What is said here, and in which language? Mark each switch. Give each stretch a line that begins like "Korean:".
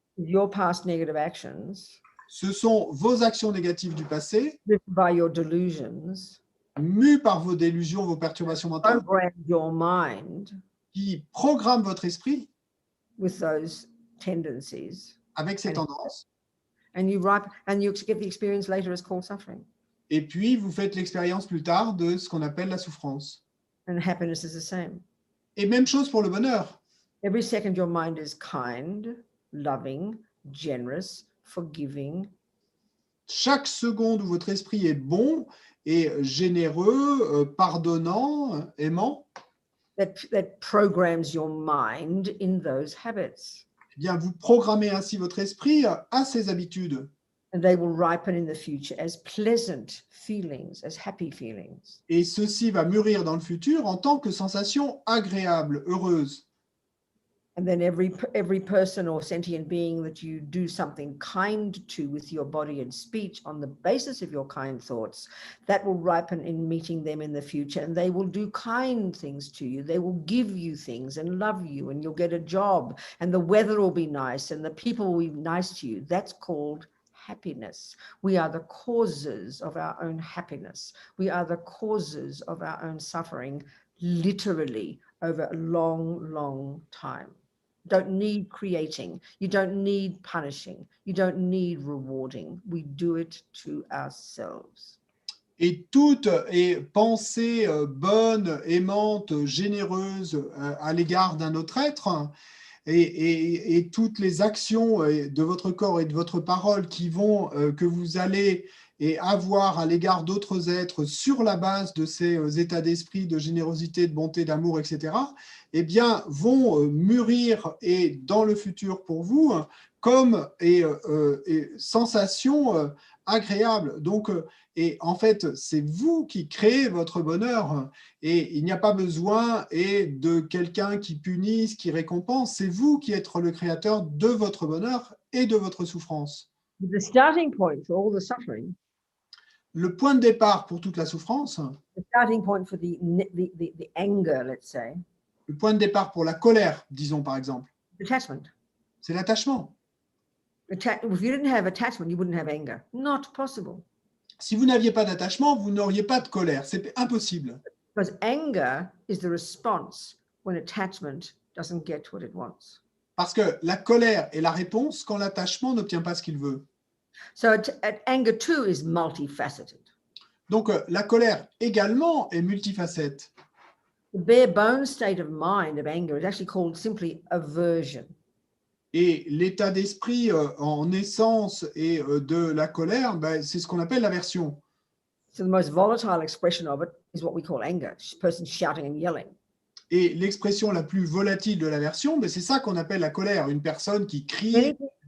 English: your past negative actions,
French: ce sont vos actions négatives du passé,
English: driven by your delusions,
French: mues par vos délusions, vos perturbations mentales,
English: program your mind
French: qui programment votre esprit
English: with those tendencies,
French: avec ces tendances,
English: and you get the experience later as called suffering.
French: et puis vous faites l'expérience plus tard de ce qu'on appelle la souffrance.
English: And happiness is the same.
French: Et même chose pour le bonheur.
English: Every second your mind is kind, loving, generous, forgiving.
French: Chaque seconde où votre esprit est bon et généreux, pardonnant, aimant,
English: that programs your mind in those habits.
French: eh bien, vous programmez ainsi votre esprit à ces habitudes.
English: And they will ripen in the future as pleasant feelings, as happy feelings.
French: Et ceci va mûrir dans le futur en tant que sensation agréable, heureuse.
English: And then every person or sentient being that you do something kind to with your body and speech on the basis of your kind thoughts, that will ripen in meeting them in the future, and they will do kind things to you. They will give you things and love you, and you'll get a job, and the weather will be nice, and the people will be nice to you. That's called happiness. We are the causes of our own happiness. We are the causes of our own suffering, literally, over a long, long time. Don't need creating. You don't need punishing. You don't need rewarding. We do it to ourselves.
French: Et toute pensée bonne, aimante, généreuse à l'égard d'un autre être, et toutes les actions de votre corps et de votre parole qui vont, que vous allez avoir à l'égard d'autres êtres sur la base de ces états d'esprit, de générosité, de bonté, d'amour, etc., eh bien, vont mûrir et dans le futur pour vous comme sensations agréables. Donc, et en fait, c'est vous qui créez votre bonheur et il n'y a pas besoin de quelqu'un qui punisse, qui récompense. C'est vous qui êtes le créateur de votre bonheur et de votre souffrance.
English: The starting point for all the suffering,
French: Le point de départ pour toute la souffrance,
English: the starting point for the anger, let's say,
French: le point de départ pour la colère, disons par exemple,
English: attachment.
French: c'est l'attachement.
English: If you didn't have attachment, you wouldn't have anger. Not possible.
French: Si vous n'aviez pas d'attachement, vous n'auriez pas de colère. C'est impossible.
English: Because anger is the response when attachment doesn't get what it wants.
French: Parce que la colère est la réponse quand l'attachement n'obtient pas ce qu'il veut.
English: So anger too is multifaceted.
French: Donc la colère également est multifacette.
English: The bare bones state of mind of anger is actually called simply aversion.
French: Et l'état d'esprit en essence et de la colère, ben, c'est ce qu'on appelle l'aversion.
English: So the most volatile expression of it is what we call anger. A person shouting and yelling.
French: Et l'expression la plus volatile de l'aversion, ben, c'est ça qu'on appelle la colère. Une personne qui crie, etc.